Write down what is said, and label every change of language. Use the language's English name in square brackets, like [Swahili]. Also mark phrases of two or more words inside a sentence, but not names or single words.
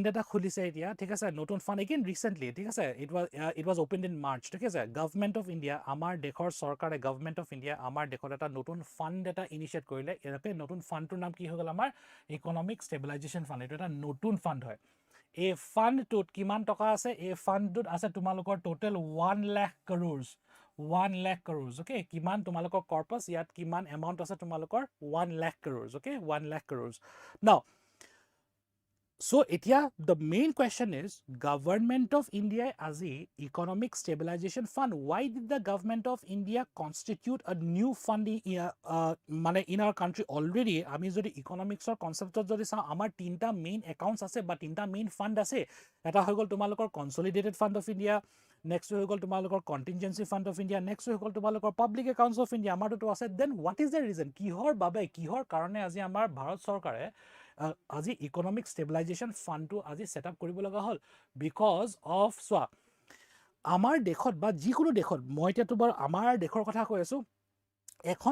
[Assamese] এটা খুলিছে এতিয়া ঠিক আছে নতুন ফাণ্ড [English] again recently [Assamese] ঠিক আছে [English] it was open in March [Assamese] ঠিক আছে গভৰ্ণমেণ্ট অফ ইণ্ডিয়া আমাৰ দেশৰ চৰকাৰে গভৰ্ণমেণ্ট অফ ইণ্ডিয়া আমাৰ দেশত এটা নতুন ফাণ্ড এটা ইনিচিয়েট কৰিলে ইয়াতে নতুন ফাণ্ডটোৰ নাম কি হৈ গ'ল আমাৰ ইকনমিক ষ্টেবিলাইজেশ্যন ফাণ্ড এইটো এটা নতুন ফাণ্ড হয় এই ফাণ্ডটোত কিমান টকা আছে এই ফাণ্ডটোত আছে তোমালোকৰ টোটেল 1 লাখ [English] crores 1 lakh crores okay [Assamese] কিমান তোমালোকৰ কৰ্পাছ ইয়াত কিমান এমাউণ্ট আছে তোমালোকৰ [English] 1 lakh crores okay 1 lakh crores now [Assamese] so এতিয়া [English] the main question is government of India as a economic stabilization fund why did the government of India constitute a new fund [Assamese] মানে [English] in our country already [Assamese] আমি যদি [English] economics concept [Assamese] যদি চাওঁ আমাৰ তিনটা [English] main accounts [Assamese] আছে বা তিনটা [English] main fund [Assamese] আছে এটা হৈ গ'ল তোমালোকৰ কনচলিডেটেড ফাণ্ড অফ ইণ্ডিয়া নেক্সট হৈ গ'ল তোমালোকৰ কণ্টিনজেঞ্চি ফাণ্ড অফ ইণ্ডিয়া নেক্সট হৈ গ'ল তোমালোকৰ পাব্লিক একাউণ্টছ অফ ইণ্ডিয়া আমাৰতো আছে [English] then what is the reason [Assamese] কিহৰ কাৰণে আজি আমাৰ ভাৰত চৰকাৰে আজি ইকনমিক ষ্টেবিলাইজেশ্যন ফাণ্ডটো আজি [English] set up [Assamese] কৰিব লগা হ'ল [English] because of [Assamese] চোৱা আমাৰ দেশত বা যিকোনো দেশত মই এতিয়াতো বাৰু আমাৰ দেশৰ কথা কৈ আছোঁ এখন